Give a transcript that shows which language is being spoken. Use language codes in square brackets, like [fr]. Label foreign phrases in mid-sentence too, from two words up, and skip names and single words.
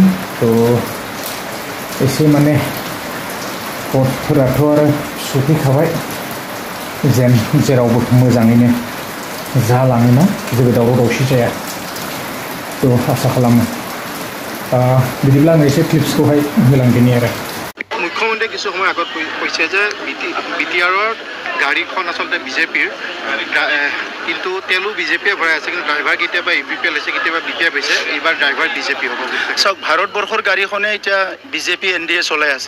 [brx] तो एसे माने भटफोराथ' आरो सफैखाबाय, जेरावबो मोजाङैनो जालाङोना, जेबो दावराव दावसि जाया। तो आसा खालामो। बिदिब्ला आङो एसे क्लिप्सखौहाय होलांदिनि आरो। [as] মুখ্যমন্ত্ৰীয়ে কিছু সময় আগত কৈছে যে বিটিআৰৰ গাড়ীখন আচলতে বিজেপিৰ, কিন্তু তেলো বিজেপিয়ে ভৰাই আছে, কিন্তু ড্ৰাইভাৰ কেতিয়াবা ইউপিপিএল হৈছে, কেতিয়াবা বিপিএফ হৈছে, এইবাৰ ড্ৰাইভাৰ বিজেপি হ'ব। চাওক, ভাৰতবৰ্ষৰ গাড়ীখনে এতিয়া বিজেপি এনডিএ চলাই আছে।